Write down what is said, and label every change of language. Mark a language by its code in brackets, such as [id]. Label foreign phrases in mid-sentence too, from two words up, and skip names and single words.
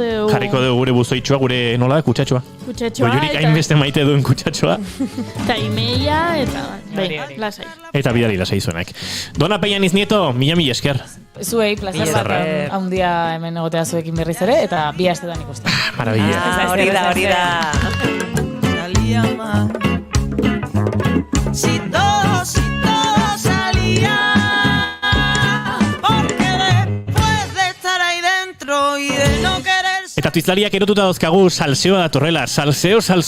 [eu] dugu gure buzoitxoa, gure nola da, kutsatxoa. Goiurik hainbeste maite duen kutsatxoa. Eta imeia, eta lasai. Eta bidali lasai zuenak. Dona Peñaniz Nieto, mila esker. Zuei, plazer bat, haundia hemen egotea zuekin berriz ere, eta bi astetan ikusten. Maravilla. Hori da. [es] Salía mal. Si todo salía, porque después de estar ahí dentro y de no querer. [eu] Eta tizlariak erotuta dauzkagu, salseoa datorrela, salseo!